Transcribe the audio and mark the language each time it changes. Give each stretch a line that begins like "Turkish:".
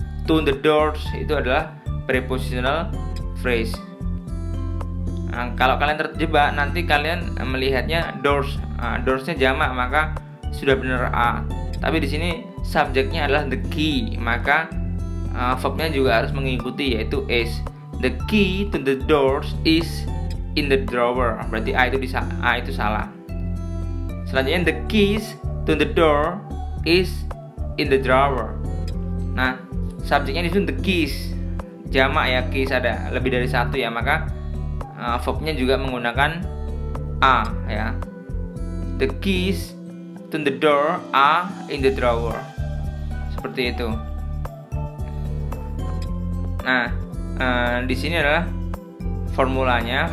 English: To the doors
Indonesian: itu adalah
English: prepositional phrase.
Indonesian: Kalau kalian terjebak, nanti kalian melihatnya doors, doorsnya jamak, maka sudah benar a. Tapi di sini subjeknya adalah the key, maka verbnya juga harus mengikuti, yaitu is.
English: The key to the doors is in the drawer.
Indonesian: Berarti a itu salah. Selanjutnya
English: the keys to the door is in the drawer.
Indonesian: Nah, subjeknya di sini the keys, jamak ya, keys ada lebih dari satu ya, maka verbnya juga menggunakan a ya.
English: The keys to the door are in the drawer.
Indonesian: Seperti itu. Nah, di sini adalah formulanya.